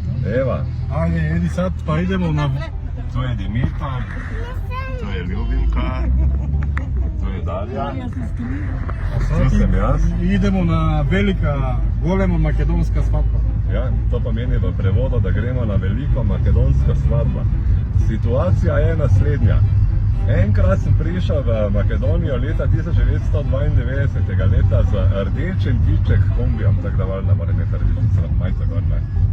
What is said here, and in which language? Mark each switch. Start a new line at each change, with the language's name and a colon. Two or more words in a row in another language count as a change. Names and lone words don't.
Slovenian: Eva.
Croatian: Ajde, Edi, sad pa idemo na...
Slovenian: To je Dimitar, to je Ljubimka, to je Darja, tu sem jaz.
Croatian: Idemo na
Macedonian: velika, golema makedonska svadba.
Slovenian: Ja, to pomeni v prevodu, da gremo na veliko makedonsko svadbo. Situacija je naslednja. Enkrat sem prišel v Makedonijo leta 1992 leta z rdečim tiček kombijom, tako da valjda mora imeti rdečica, majca gor, ne?